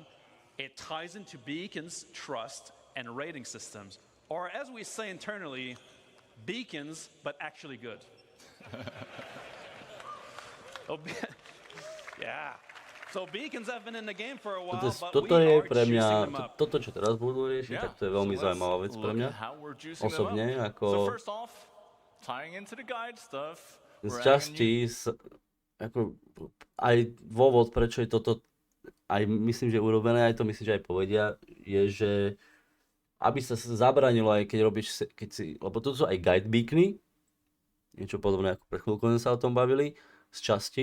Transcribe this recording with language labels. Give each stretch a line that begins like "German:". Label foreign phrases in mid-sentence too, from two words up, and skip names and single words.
English: It ties into beacons, trust, and rating systems. Or as we say internally, beacons, but actually good. Yeah. So beacons have been in the game for a while, but we are juicing them up.
Slovak: Toto, čo teraz budú riešiť, tak to je veľmi zaujímavá vec pre mňa. Osobne, ako z časti, ako aj dôvod, prečo je toto aj myslím, že urobené, aj to myslím, že aj povedia, je, že aby sa zabranilo aj keď robíš, lebo to sú aj
English: guide beacony,
Slovak: niečo podobné ako pre chvíľku sme sa o tom bavili, z časti.